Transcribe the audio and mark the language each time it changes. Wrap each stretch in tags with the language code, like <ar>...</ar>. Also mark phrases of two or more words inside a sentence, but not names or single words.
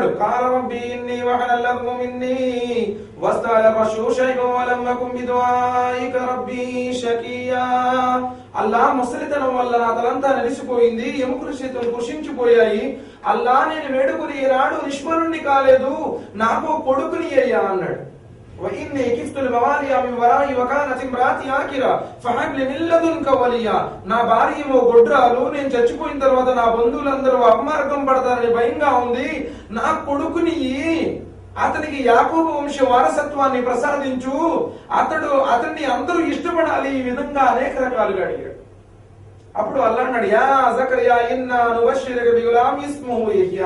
<ar>قال رب إني وهن العظم مني واشتعل الرأس شيبا ولم أكن بدعائك رب شقيا.</ar> <te>అల్లాహ్ ముసలితనం వల్ల నా తలంతా నలిసిపోయింది, ఎముకలు చేతులు కృషించిపోయాయి. అల్లాహ్ నేను వేడుకుని ఈనాడు నిష్ఫలుణ్ణి కాలేదు, నాకు కొడుకుని అయ్యా అన్నాడు.</te> <ar>وإني خفت الموالي من ورائي وكانت امرأتي عاقرا فهب لي من لدنك وليا.</ar> <te>నా భార్యేమో గొడ్రాలు, నేను చచ్చిపోయిన తర్వాత నా బంధువులందరూ అపమార్గం పడతారని భయంగా ఉంది, నా కొడుకుని అతనికి యాకోబు వంశ వారసత్వాన్ని ప్రసాదించు, అతన్ని అందరూ ఇష్టపడాలి. ఈ విధంగా అనేక రకాలుగా అడిగాడు. అప్పుడు అల్లాహ్ అన్నాడు,</te> <ar>يا زكريا إنا نبشرك بغلام اسمه يحيى.</ar>